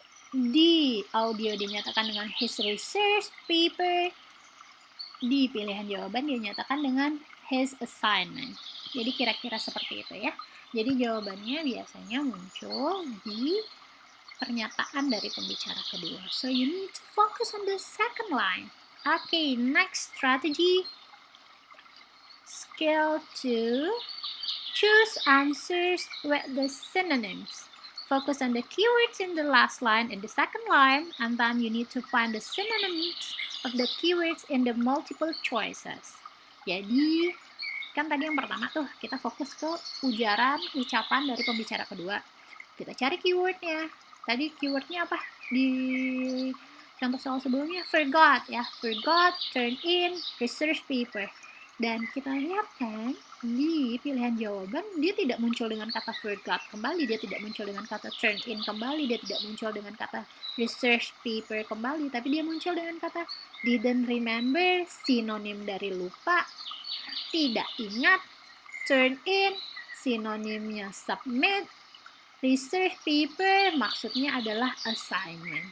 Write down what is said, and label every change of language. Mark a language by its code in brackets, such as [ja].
[id] Di audio dinyatakan dengan his research paper. Di pilihan jawaban dinyatakan dengan his assignment. Jadi kira-kira seperti itu ya. Jadi jawabannya biasanya muncul di pernyataan dari pembicara kedua. [en] So you need to focus on the second line. Okay, next strategy. Skill 2. Choose answers with the synonyms. Focus on the keywords in the last line and the second line, and then you need to find the synonyms of the keywords in the multiple choices. [id] Jadi, kan tadi yang pertama tuh, kita fokus ke ucapan dari pembicara kedua. Kita cari keywordnya. Tadi keywordnya apa? Di contoh soal sebelumnya, forgot ya. [en] Forgot, turn in, research paper. [id] Dan kita lihat kan, di pilihan jawaban dia tidak muncul dengan kata forgot kembali, dia tidak muncul dengan kata turn in kembali, dia tidak muncul dengan kata research paper kembali, tapi dia muncul dengan kata didn't remember, sinonim dari lupa, tidak ingat, turn in, sinonimnya submit, research paper maksudnya adalah assignment.